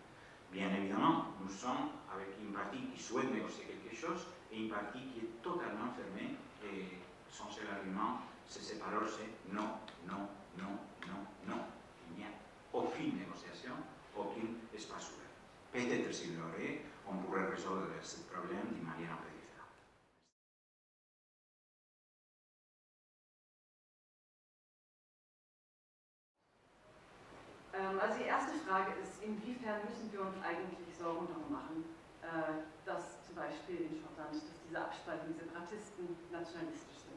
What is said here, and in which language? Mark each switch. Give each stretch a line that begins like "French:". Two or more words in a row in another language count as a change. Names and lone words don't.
French: Bien évidemment, nous sommes avec une partie qui souhaite négocier quelque chose et une partie qui est totalement fermée et son seul argument, c'est ces paroles, c'est non, non, non, non, non. Il n'y a aucune négociation, aucun espace ouvert. Peut-être s'il y aurait, on pourrait résoudre ce problème d'une manière un peu différente.
German: Also die erste Frage ist, inwiefern müssen wir uns eigentlich Sorgen darum machen, dass zum Beispiel in Schottland, dass diese Abspaltung, die Separatisten nationalistisch sind.